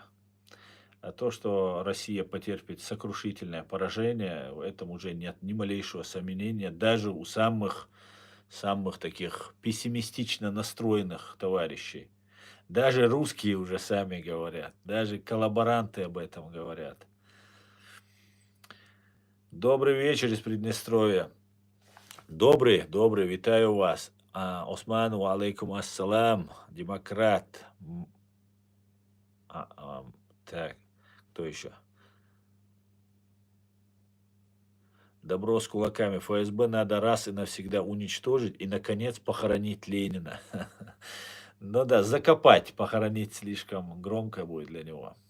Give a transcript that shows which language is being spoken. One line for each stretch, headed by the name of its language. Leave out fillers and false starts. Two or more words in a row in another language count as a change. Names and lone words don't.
Russian: А то, что Россия потерпит сокрушительное поражение, в этом уже нет ни малейшего сомнения, даже у самых таких пессимистично настроенных товарищей. Даже русские уже сами говорят, даже коллаборанты об этом говорят. Добрый вечер из Приднестровья. Добрый, витаю вас.
Arabic: Осману, عليكم السلام,
Russian: демократ. Так, кто еще? Добро с кулаками. ФСБ надо раз и навсегда уничтожить и, наконец, похоронить Ленина. Ну да, закопать, похоронить слишком громко будет для него.